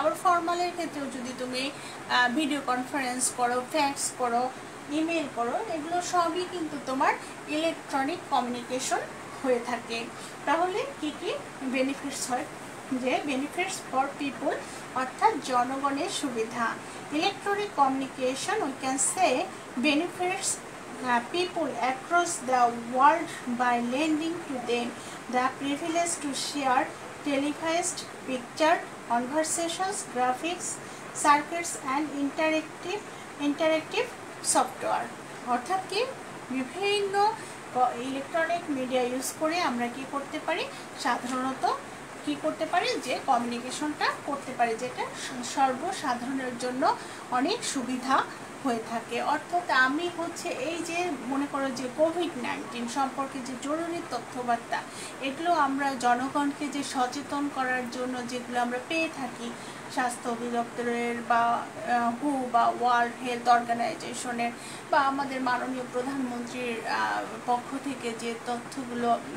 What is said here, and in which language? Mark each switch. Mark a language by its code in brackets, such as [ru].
[bn] আবার ফর্মালের ক্ষেত্রেও যদি তুমি ভিডিও কনফারেন্স করো, ফ্যাক্স করো, ইমেল করো, এগুলো সবই কিন্তু তোমার ইলেকট্রনিক কমিউনিকেশন হয়ে থাকে। তাহলে কি কি বেনিফিটস হয়, যে [en] benefits for people [bn] অর্থাৎ জনগণের সুবিধা। [en] Electronic communication we can say benefits people across the world by lending to them the privilege to share televised picture, conversations, graphics, circuits and interactive software। [bn] অর্থাৎ কি বিভিন্ন ইলেকট্রনিক মিডিয়া ইউজ করে আমরা কি করতে পারি, সাধারণত কি করতে পারি, যে কমিউনিকেশনটা করতে পারি, যেটা সর্বসাধারণের জন্য অনেক সুবিধা হয়ে থাকে। অর্থাৎ আমি এই যে মনে করো যে কোভিড-19 সম্পর্কে যে জরুরি তথ্যবার্তা, এগুলো আমরা জনগণকে যে সচেতন করার জন্য যেগুলো আমরা পেয়ে থাকি স্বাস্থ্য অধিদপ্তরের বা হু বা ওয়ার্ল্ড হেলথ অর্গানাইজেশনের বা আমাদের মাননীয় প্রধানমন্ত্রীর পক্ষ থেকে যে তথ্যগুলো